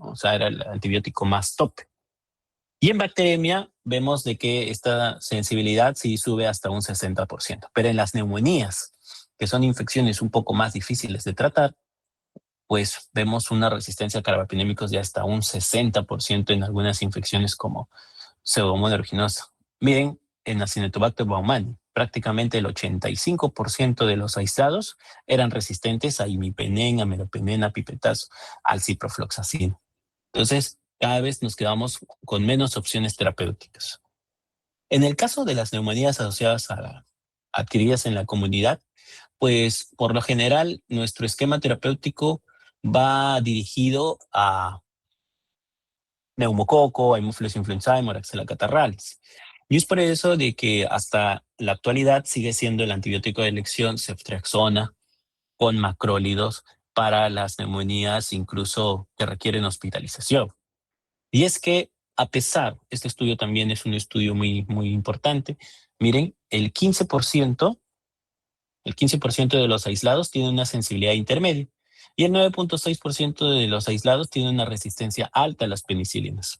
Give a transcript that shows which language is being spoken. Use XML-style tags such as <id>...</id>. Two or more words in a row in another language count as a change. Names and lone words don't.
<es>O sea, era el antibiótico más top. Y en bacteremia vemos de que esta sensibilidad sí sube hasta un 60%, pero en las neumonías, que son infecciones un poco más difíciles de tratar, pues vemos una resistencia a carbapenémicos de hasta un 60% en algunas infecciones como Pseudomonas aeruginosa. Miren, en Acinetobacter baumannii, prácticamente el 85% de los aislados eran resistentes a imipenem, a meropenem, a pipetazo, al ciprofloxacino. Entonces, cada vez nos quedamos con menos opciones terapéuticas. En el caso de las neumonías asociadas adquiridas en la comunidad, pues por lo general nuestro esquema terapéutico va dirigido a neumococo, Haemophilus influenzae, Moraxella catarrhalis. Y es por eso de que hasta la actualidad sigue siendo el antibiótico de elección ceftriaxona con macrólidos para las neumonías incluso que requieren hospitalización. Y es que a pesar, este estudio también es un estudio muy, muy importante, miren, el 15% de los aislados tiene una sensibilidad intermedia y el 9.6% de los aislados tiene una resistencia alta a las penicilinas.</es>